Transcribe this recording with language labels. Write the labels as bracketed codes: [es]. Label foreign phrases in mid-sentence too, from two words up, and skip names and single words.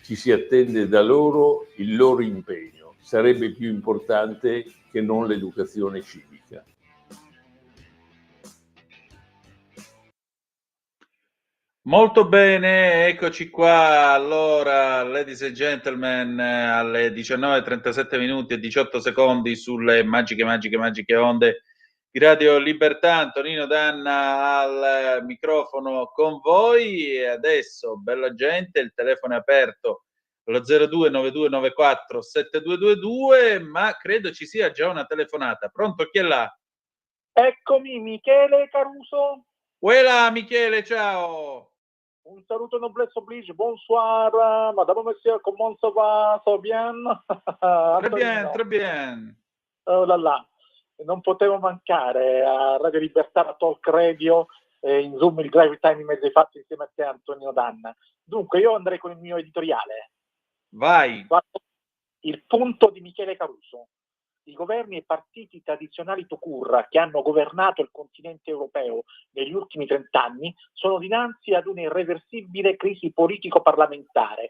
[it] Ci si attende da loro il loro impegno. Sarebbe più importante che non l'educazione civica. Molto bene, eccoci qua. Allora, [en] ladies and gentlemen, [it] alle 19:37 minuti e 18 secondi sulle magiche onde di Radio Libertà. Antonino Danna al microfono con voi. E adesso, bella gente, il telefono è aperto allo 0292947222, ma credo ci sia già una telefonata. Pronto, chi è là? Eccomi, Michele Caruso. Uela, Michele, ciao. Un saluto [fr] noblesse oblige, bonsoir, madame, monsieur, comment ça va, ça va bien? Très bien. Oh là là, [it] non potevo mancare a Radio Libertà, a Talk Radio, in Zoom, il Drive Time in mezzo ai fatti insieme a te, Antonio Danna. Dunque, io andrei con il mio editoriale. Vai. Il punto di Michele Caruso. I governi e partiti tradizionali Tocurra che hanno governato il continente europeo negli ultimi 30 anni sono dinanzi ad un'irreversibile crisi politico-parlamentare.